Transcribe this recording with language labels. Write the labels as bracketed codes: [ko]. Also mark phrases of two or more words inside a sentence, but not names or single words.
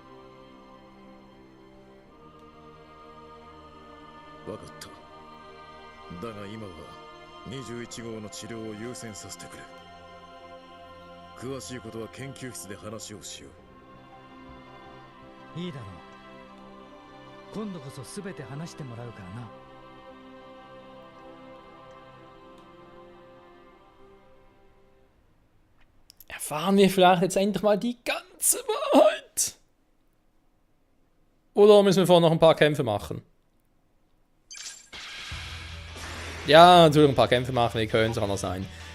[ja] わかった。だが今は21号の治療を優先させてくれ。詳しいことは研究室で話をしよう。いいだろう。今度こそ全て話してもらうからな。 [de] Erfahren wir vielleicht jetzt endlich mal die ganze Wahrheit? Oder müssen wir vorher noch ein paar Kämpfe machen? Ja, natürlich ein paar Kämpfe machen, die können es anders sein.